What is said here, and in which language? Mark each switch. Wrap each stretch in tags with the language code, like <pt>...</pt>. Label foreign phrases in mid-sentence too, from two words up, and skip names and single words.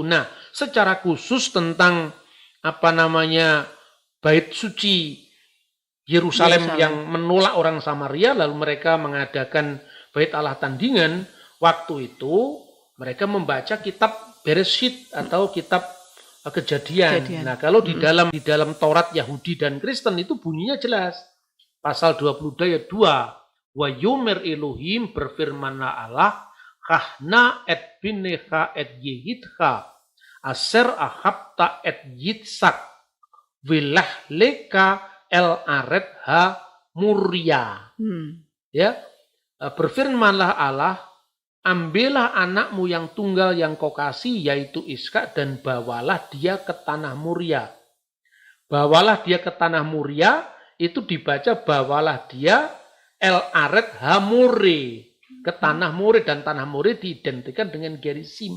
<id>Nah, secara khusus tentang bait suci Yerusalem yang menolak orang Samaria, lalu mereka mengadakan bait Allah tandingan, waktu itu mereka membaca kitab Bereshit atau kitab Kejadian. Nah, kalau di dalam Taurat Yahudi dan Kristen itu bunyinya jelas. Pasal 22 ayat 2.</id> <he>ויאמר אלהים,</he> <id>berfirmanlah Allah,</id> <he>קח־נא את בנך את יחידך אשר אהבת את יצחק ולך לך אל ארץ המריה.</he> <id>Ya, berfirmanlah Allah, ambillah anakmu yang tunggal yang kau kasih, yaitu Iskak, dan bawalah dia ke tanah Muria. Bawalah dia ke tanah Muria, itu dibaca bawalah dia</id> <he>אל ארץ המורה,</he> <id>ke tanah More, dan tanah More diidentikan dengan Gerizim.</id>